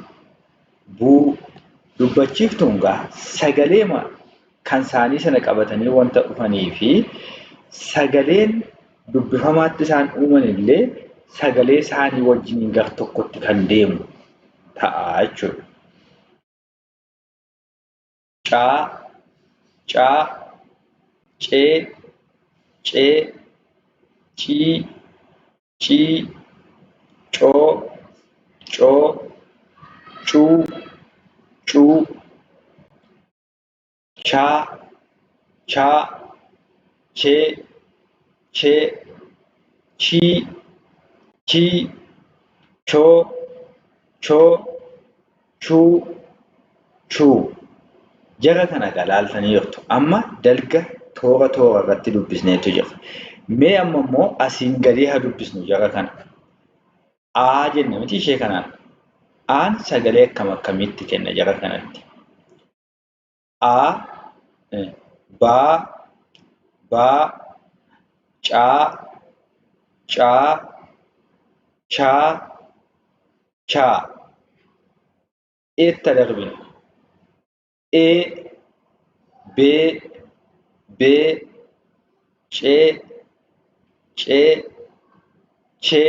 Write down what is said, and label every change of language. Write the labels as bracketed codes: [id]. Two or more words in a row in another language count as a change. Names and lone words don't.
[om] Buu. Dubbachiiftuun egaa sagaleema kan isaanii sana qabatanii wanta dhufanii fi sagaleen dubbifamaatti isaan uuman illee sagalee isaanii wajjiniin gar tokkotti kan deemu ta'a jechuudha. Caa. Caa. Cee. Cee. Cii. Cii. Coo. Coo. Cuu. Cuu. Chaa. Chaa. Chee. Chee. Chii. Chii. Choo. Choo. Chuu. Chuu. Jara kana egaa ilaaltanii jirtu. Amma dalga toora irratti dubbisneetu jira. Mee amma immoo asiin gadii haa dubbisnu jara kana. Aa jenna miti ishee kanaan. Aan sagalee akkamitti kenna jara kanatti. Aa. Baa. Baa. Caa. Caa. Chaa. Chaa. Eetta darbinu. Ee. Bee. Bee. Cee. Cee. Chee.